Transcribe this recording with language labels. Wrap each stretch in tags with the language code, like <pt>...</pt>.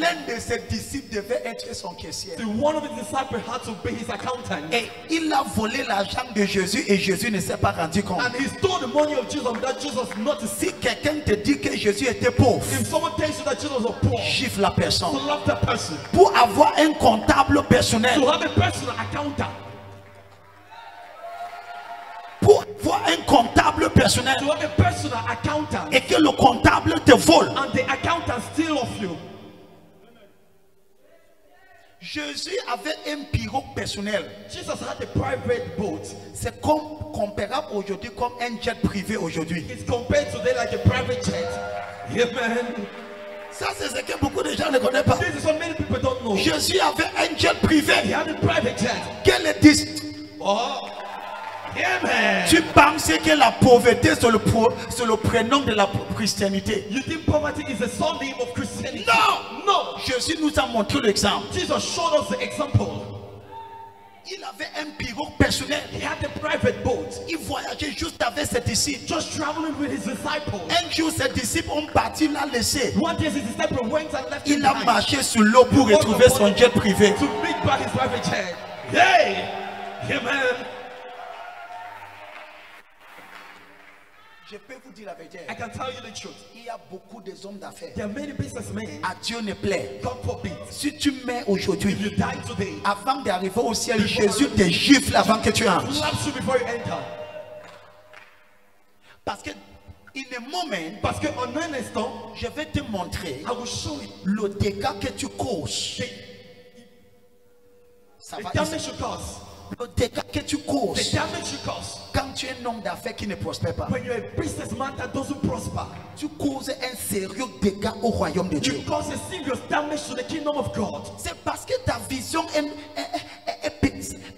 <fr>l'un de ses disciples devait être son caissier.</fr> <en>that one of his disciples had to be his accountant.</en> <fr>Et il a volé l'argent de Jésus et Jésus ne s'est pas rendu compte.</fr> <en>And he stole the money of Jesus without Jesus noticing.</en> <fr>Si quelqu'un te dit que Jésus était pauvre,</fr> <en>If someone tells you that Jesus was poor,</en> <fr>gifle la personne.</fr> <en>to love that person,</en> <fr>Pour avoir un comptable personnel,</fr> <en>to have a personal accountant,</en> <fr>voir un comptable personnel</fr> <en>To have a personal accountant.</en> <fr>et que le comptable te vole.</fr> <en>And the accountant steal of you.</en> <fr>Jésus avait un pirogue personnel.</fr> <en>Jesus had a private boat.</en> <fr>C'est comme comparable aujourd'hui comme un jet privé aujourd'hui.</fr> <en>It's compared today like a private jet. Amen.</en> <fr>Ça c'est ce que beaucoup de gens ne connaissent pas.</fr> <en>This is what many people don't know.</en> <fr>Jésus avait un jet privé.</fr> <en>He had a private jet.</en> <fr>Quel est dit? Oh. Amen. Tu penses que la pauvreté c'est le prénom de la christianité?</fr> <en>You think poverty is the surname of Christianity?</en> <fr>Non.</fr> <en>No.</en> <fr>Jésus nous a montré l'exemple.</fr> <en>Jesus showed us the example.</en> <fr>Il avait un pirogue personnel.</fr> <en>He had a private boat.</en> <fr>Il voyageait juste avec ses disciples.</fr> <en>Just traveling with his disciples.</en> <fr>Un jour, ses disciples ont parti, l'a laissé.</fr> <en>One day his disciple went and left him</en> <fr>Il a</fr> <en>behind</en> <fr>marché sur l'eau pour retrouver son jet privé.</fr> <en>to meet back his private jet. Hey! Amen.</en> <fr>Je peux vous dire la vérité.</fr> <en>I can tell you the truth.</en> <fr>Il y a beaucoup de hommes d'affaires.</fr> <en>There are many businessmen.</en> <fr>À Dieu ne plaît.</fr> <en>God forbid.</en> <fr>Si tu mets aujourd'hui,</fr> <en>If you die today,</en> <fr>avant d'arriver au ciel, Jésus te gifle avant que tu entres.</fr> <en>slaps you before you enter.</en> <fr>Parce que,</fr> <en>in a moment,</en> <fr>Parce que en un instant, je vais te montrer</fr> <en>I will show you</en> <fr>le dégât que tu causes. Ça va</fr> <en>the damage you cause.</en> <fr>Le dégât que tu</fr> <en>The</en> <fr>causes</fr> <en>damage you cause.</en> <fr>quand tu es un homme d'affaires qui ne prospère pas.</fr> <en>When you're a businessman that doesn't prosper,</en> <fr>Tu causes un sérieux dégât au royaume de Dieu.</fr> <en>you cause a serious damage to the kingdom of God.</en> <fr>C'est parce que ta vision est petite.</fr>